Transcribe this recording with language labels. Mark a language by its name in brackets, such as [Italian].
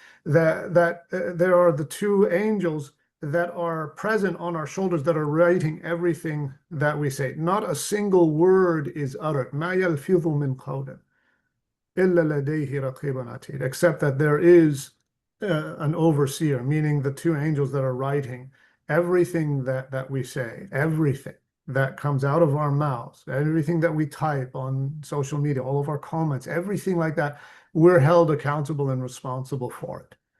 [English] That there are the two angels that are present on our shoulders that are writing everything that we say. Not a single word is uttered. [Arabic] ما يلفظ من قول إلا لديه رقيب عتيد. [English] Except that there is an overseer, meaning the two angels that are writing everything that we say, everything that comes out of our mouths, everything that we type on social media, all of our comments, everything like that, we're held accountable and responsible for it.